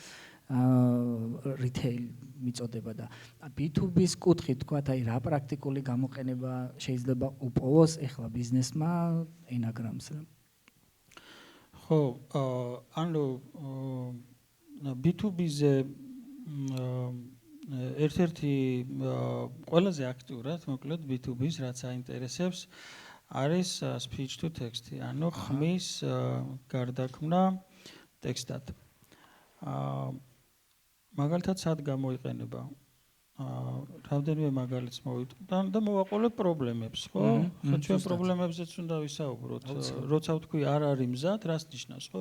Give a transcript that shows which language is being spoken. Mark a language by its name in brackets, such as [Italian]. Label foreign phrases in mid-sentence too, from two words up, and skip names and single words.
[Georgian] retail მიწოდება და B2B-ს კუთხით თქვათ აი რა პრაქტიკული გამოყენება შეიძლება უპოვოს ეხლა ბიზნესმა Enagram-ს რა. ხო, ანუ B2B-ზე ერთ-ერთი ყველაზე აქტიურად მოკლედ B2B-ს რაც აინტერესებს არის [English] speech to text, [Georgian] ანუ ხმის გარდაქმნა ტექსტად. მაგალითად სად გამოიყენება რამდენიმე მაგალითს მოვიტყდა და მოვაყოლებ პრობლემებს, ხო? ხო ჩვენ პრობლემებზეც უნდა ვისაუბროთ. როცა ვთქვი არ არის მზად, რას ნიშნავს, ხო?